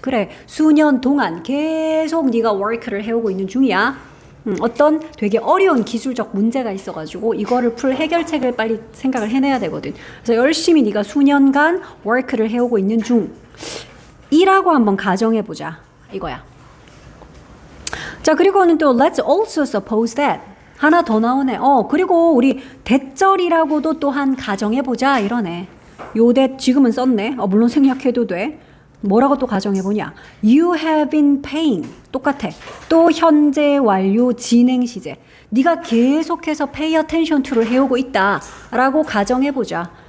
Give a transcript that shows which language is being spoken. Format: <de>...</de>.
<ko>그래, 수년 동안 계속 네가 work를 해오고 있는 중이야. 어떤 되게 어려운 기술적 문제가 있어가지고 이거를 풀 해결책을 빨리 생각을 해내야 되거든. 그래서 열심히 네가 수년간 work를 해오고 있는 중이라고 한번 가정해보자. 이거야.</ko> <en>자, 그리고는 또 let's also suppose that.</en> <ko>하나 더 나오네. 그리고 우리 대절이라고도 또한 가정해보자 이러네. 요대 지금은 썼네. 물론 생략해도 돼. 뭐라고 또 가정해보냐.</ko> <en>You have been paying.</en> <ko>똑같아. 또 현재 완료 진행 시제. 네가 계속해서</ko> <en>pay attention to</en> <ko>를 해오고 있다 라고 가정해보자.</ko>